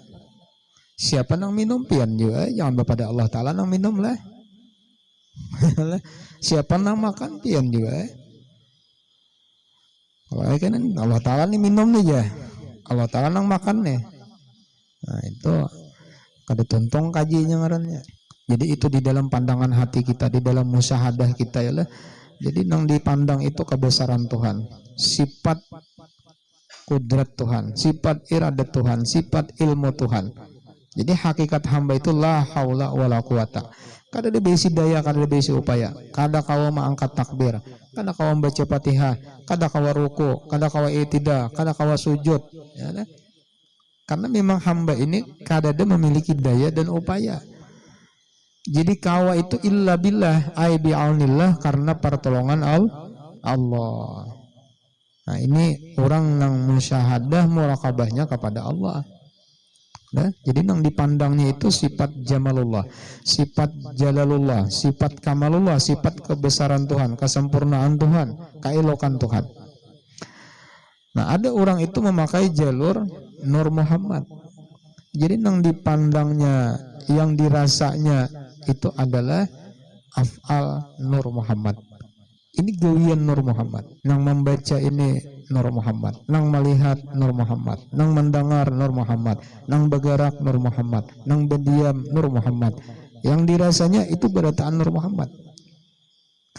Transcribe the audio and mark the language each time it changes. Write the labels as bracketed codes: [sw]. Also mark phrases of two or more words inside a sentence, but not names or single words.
[bjn] Siapa nang minum pian juga, jangan kepada Allah Ta'ala nang minum lah. Siapa nang makan pian juga. Kalau kan Allah Ta'ala nih minum nih ya, Allah Ta'ala nang makan nih. Nah, itu kada tuntong kajinya ngarannya. Jadi itu di dalam pandangan hati kita, di dalam musyahadah kita ya lah. Jadi nang dipandang itu kebesaran Tuhan, sifat kudrat Tuhan, sifat iradat Tuhan, sifat ilmu Tuhan. Jadi hakikat hamba itu [ar] la haula wala quwata. [bjn] Kada ada besi daya, kada ada besi upaya. Kada kawa mengangkat takbir, kada kawa membaca Fatihah, kada kawa ruku, kada kawa i'tidal, kada kawa sujud. Ya, nah? Karena memang hamba ini kada ada memiliki daya dan upaya. Jadi kawa itu [ar] illa billah, ay bi'aunillah, [bjn] karena pertolongan Allah. Nah, ini orang yang musyahadah muraqabahnya kepada Allah. Nah, jadi yang dipandangnya itu sifat jamalullah, sifat jalalullah, sifat kamalullah, sifat kebesaran Tuhan, kesempurnaan Tuhan, keelokan Tuhan. Nah, ada orang itu memakai jalur Nur Muhammad. Jadi yang dipandangnya, yang dirasanya itu adalah af'al Nur Muhammad. Ini gawian Nur Muhammad. Nang membaca ini Nur Muhammad, nang melihat Nur Muhammad, nang mendengar Nur Muhammad, nang bergerak Nur Muhammad, nang berdiam Nur Muhammad. Yang dirasanya itu berataan Nur Muhammad.